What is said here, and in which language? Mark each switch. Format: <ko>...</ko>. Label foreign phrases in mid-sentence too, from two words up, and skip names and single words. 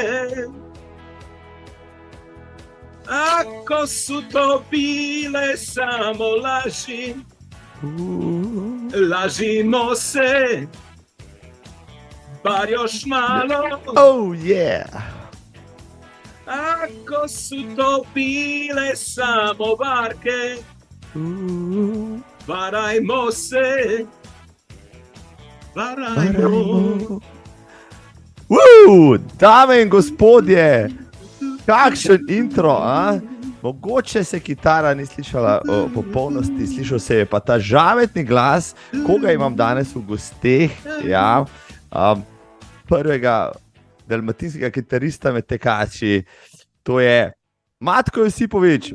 <hr>Ako su to bile samo laži, lažimo se, bar još malo.</hr> <en>Oh yeah!</en> <hr>Ako su to bile samo varke, varajmo se, varajmo.</hr> <sl>Dame in gospodje, kakšen intro, a? Mogoče se kitara ni slišala v popolnosti, slišal se je pa ta žametni glas, koga imam danes v gosteh, ja, prvega dalmatinskega kitarista med tekači, to je Matko Josipovič.</sl>